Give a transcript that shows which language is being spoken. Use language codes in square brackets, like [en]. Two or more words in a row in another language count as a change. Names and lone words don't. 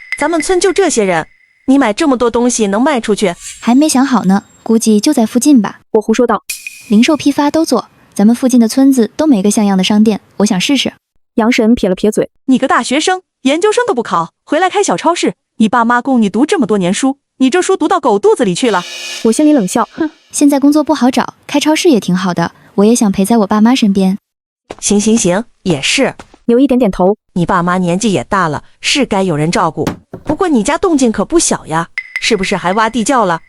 [zh] 咱們村就這些人，你買這麼多東西能賣出去？還沒想好呢，估計就在附近吧。我胡說道。零售批發都做，咱們附近的村子都沒個像樣的商店，我想試試。楊嬸撇了撇嘴，你個大學生，研究生都不考，回來開小超市？你爸媽供你讀這麼多年書，你這書讀到狗肚子裡去了？我心裡冷笑，哼，現在工作不好找，開超市也挺好的，我也想陪在我爸媽身邊。行行行，也是。牛一點點頭，你爸媽年紀也大了，是該有人照顧。不過你家動靜可不小呀，是不是還挖地窖了？